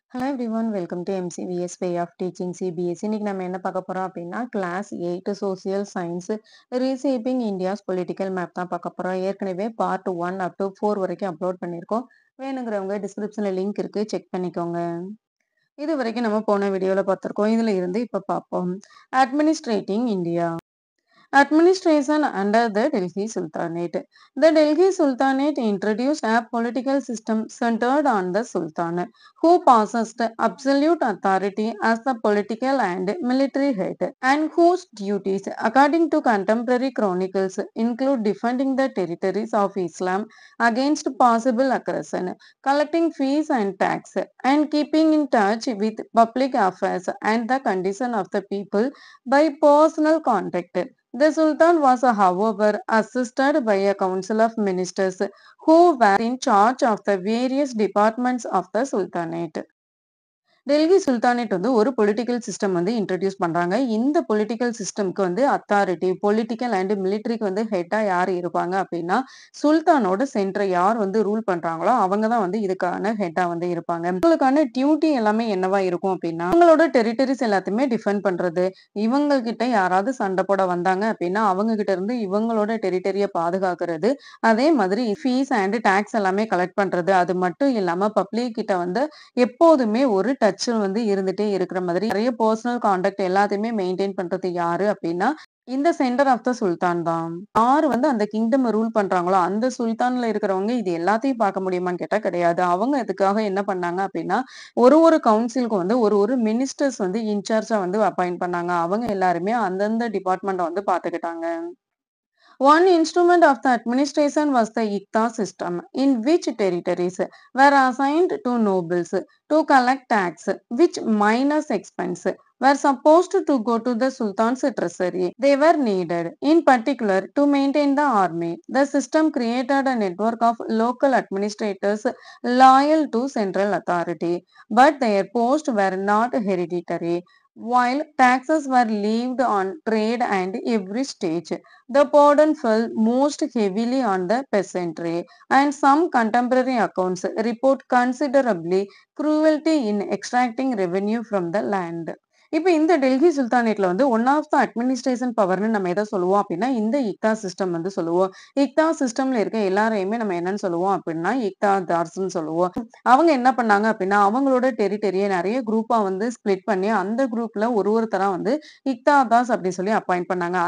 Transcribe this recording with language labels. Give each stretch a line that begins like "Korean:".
English: Hello everyone, welcome to MCVS Way of Teaching CBSE.
Tamil: இன்னைக்கு நம்ம என்ன பார்க்க போறோம் அப்படின்னா class 8 social science reshaping India's political map தான் பார்க்க போறோம். ஏற்கனவே பார்ட் 1 அப் டு 4 வரைக்கும் அப்லோட் பண்ணியிருக்கோம். வேணுங்கிறவங்க டிஸ்கிரிப்ஷன்ல லிங்க் இருக்கு, செக் பண்ணிக்கோங்க. இது வரைக்கும் நம்ம போன வீடியோல பார்த்திருக்கோம். இதுல இருந்து இப்ப பார்ப்போம்.
English: Administrating India. Administration under the Delhi Sultanate. The Delhi Sultanate introduced a political system centered on the Sultan, who possessed absolute authority as the political and military head, and whose duties, according to contemporary chronicles, include defending the territories of Islam against possible aggression, collecting fees and tax, and keeping in touch with public affairs and the condition of the people by personal contact. The Sultan was, however, assisted by a council of ministers who were in charge of the various departments of the Sultanate.
Tamil: Delhi sultanate வந்து ஒரு political system வந்து introduce பண்றாங்க. இந்த political சிஸ்டம்க்கு வந்து authority, political and மிலிட்டரிக்கு வந்து ஹெட்டா யார் இருப்பாங்க அப்படின்னா, சுல்தானோட சென்டரை யார் வந்து ரூல் பண்றாங்களோ அவங்க தான் வந்து இதுக்கான ஹெட்டா வந்து இருப்பாங்க. இவங்களுக்கான டியூட்டி எல்லாமே என்னவா இருக்கும் அப்படின்னா, அவங்களோட டெரிட்டரிஸ் எல்லாத்தையுமே டிஃபெண்ட் பண்றது, இவங்க கிட்ட யாராவது சண்டை போட வந்தாங்க அப்படின்னா அவங்க கிட்ட இருந்து இவங்களோட டெரிட்டரிய பாதுகாக்கிறது, அதே மாதிரி ஃபீஸ் அண்ட் டாக்ஸ் எல்லாமே கலெக்ட் பண்றது, அது மட்டும் இல்லாம பப்ளிக் கிட்ட வந்து எப்போதுமே ஒரு டச் வந்து இருந்துட்டே இருக்கிற மாதிரி நிறைய பர்சனல் கான்டாக்ட் எல்லாத்தையுமே மெயின்டைன் பண்றது யாரு அப்படின்னா இந்த
English: centre of the sultan
Tamil: தான். யாரு வந்து அந்த கிங்டம் ரூல் பண்றாங்களோ அந்த சுல்தான்ல இருக்கிறவங்க இது எல்லாத்தையும் பார்க்க முடியுமான்னு கேட்டா கிடையாது. அவங்க இதுக்காக என்ன பண்ணாங்க அப்படின்னா ஒரு கவுன்சிலுக்கு வந்து ஒரு மினிஸ்டர்ஸ் வந்து இன்சார்ஜா வந்து அப்பாயிண்ட் பண்ணாங்க. அவங்க எல்லாருமே அந்தந்த டிபார்ட்மெண்ட்டை வந்து பாத்துக்கிட்டாங்க.
English: One instrument of the administration was the Ikta system, in which territories were assigned to nobles to collect tax, which minus expense were supposed to go to the Sultan's treasury. They were needed, in particular, to maintain the army. The system created a network of local administrators loyal to central authority, but their posts were not hereditary. While taxes were levied on trade and every stage, the burden fell most heavily on the peasantry, and some contemporary accounts report considerably cruelty in extracting revenue from the land.
Tamil: இப்ப இந்த டெல்லி சுல்தானேட்ல வந்து
English: one of the administration பவர்னு
Tamil: நம்ம எதை சொல்லுவோம் அப்படின்னா இந்த இக்தா system வந்து சொல்லுவோம். இக்தா சிஸ்டம்ல இருக்க எல்லாரையுமே நம்ம என்னன்னு சொல்லுவோம் அப்படின்னா இக்தாதார்ஸ்ன்னு சொல்லுவோம். அவங்க என்ன பண்ணாங்க அப்படின்னா அவங்களோட டெரிட்டரியை நிறைய குரூப்பா வந்து ஸ்பிளிட் பண்ணி அந்த குரூப்ல ஒருத்தரா வந்து இக்தாதாஸ் அப்படின்னு சொல்லி அப்பாயிண்ட் பண்ணாங்க.